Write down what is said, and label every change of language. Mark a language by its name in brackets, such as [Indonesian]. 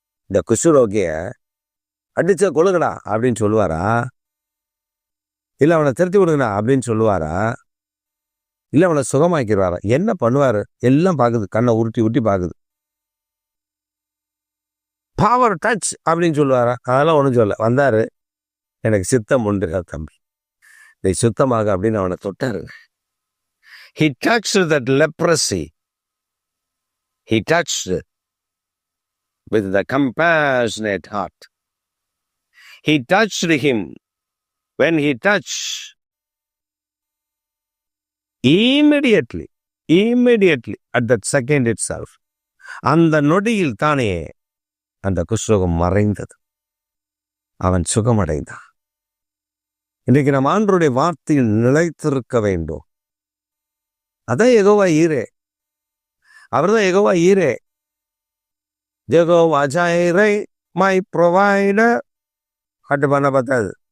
[Tamil] இந்த குஷ்டரோகிய அடிச்ச கொழுகடா அப்படின்னு சொல்லுவாரா, இல்லை அவனை திருத்தி விடுங்கடா அப்படின்னு சொல்லுவாரா, இல்லை அவனை சுகமாக்கிடுவாரா? என்ன பண்ணுவாரு? எல்லாம் பார்க்குது, கண்ணை உருட்டி உருட்டி பார்க்குது. பவர் டச் அப்படின்னு சொல்லுவாரா? அதெல்லாம் ஒன்றும் சொல்ல. வந்தாரு, எனக்கு சித்தம் உண்டு தம்பி, இதை சுத்தமாக அப்படின்னு அவனை தொட்டாரு. [English] He touched that leprosy. He touched with the compassionate heart. He touched him. When he touched, immediately, at that second itself, [Tamil] அந்த நொடியில் தானே அந்த குஷ்டரோகம் மறைந்தது. அவன் சுகமடைந்தான். இன்றைக்கு நம் ஆண்டவருடைய வார்த்தையில் நிலைத்திருக்க வேண்டும். அதான் யெகோவா ஈரே. அவர்தான் யெகோவா ஈரே. Jehovah ஜைரே, [English] My provider. [Tamil] கட்டு பண்ண பார்த்தாது.